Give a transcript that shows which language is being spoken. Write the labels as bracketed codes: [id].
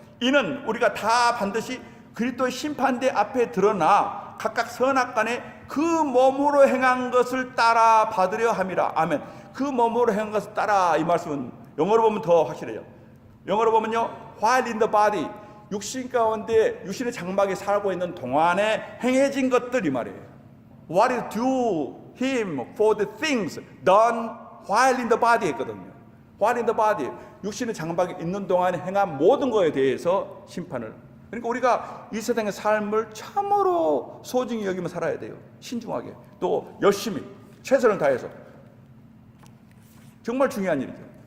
[ko] 이는 우리가 다 반드시 그리스도의 심판대 앞에 드러나 각각 선악간에 그 몸으로 행한 것을 따라 받으려 함이라. 아멘. 그 몸으로 행한 것을 따라, 이 말씀은 영어로 보면 더 확실해요. 영어로 보면요, [en] while in the body, [ko] 육신 가운데 육신의 장막에 살고 있는 동안에 행해진 것들, 이 말이에요. [en] What is due him for the things done while in the body [ko] 했거든요. [en] while in the body, [ko] 육신의 장막에 있는 동안에 행한 모든 것에 대해서 심판을. 그러니까 우리가 이 세상의 삶을 참으로 소중히 여기며 살아야 돼요. 신중하게, 또 열심히 최선을 다해서. 정말 중요한 일이죠.